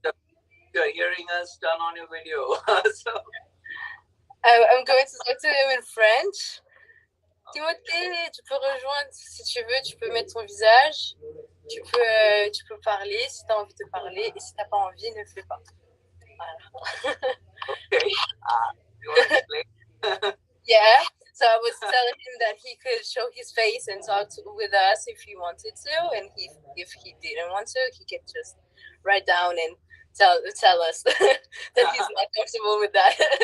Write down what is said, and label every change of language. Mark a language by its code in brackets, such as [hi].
[en] if you're hearing us, turn on your video. So, I'm going to talk to him in French. [fr] Timothée, tu peux rejoindre si tu veux, tu peux mettre ton visage, tu peux parler si tu as envie de parler, et si tu n'as pas envie, ne le fais pas. Voilà. [en] okay. You want to explain? Yeah, so I was telling him that he could show his face and talk with us if he wanted to, and if he didn't want to, he could just write down and tell us that he's not comfortable with that.